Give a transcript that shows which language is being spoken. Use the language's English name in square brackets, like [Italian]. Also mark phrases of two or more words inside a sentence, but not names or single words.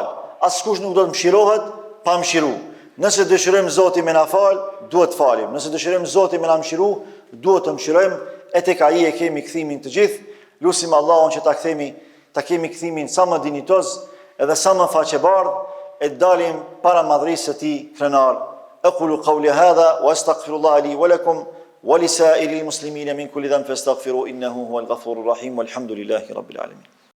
[Albanian] Askush nuk do të mëshirohet pa mëshiru. Nëse dëshirojmë Zoti me na fal, duhet të falim. Nëse dëshirojmë Zoti me na mëshiru, duhet të mëshirojmë, e tek ai e kemi kthimin të gjithë. Lutim Allahun që ta kemi kthimin sa më dinjitoz edhe sa më faqebardh, e dalim para madhrisë së tij krenar. [Arabic] أقول قولي هذا وأستغفر الله لي ولكم ولسائر المسلمين من كل ذنب فاستغفروا إنه هو الغفور الرحيم والحمد لله رب العالمين.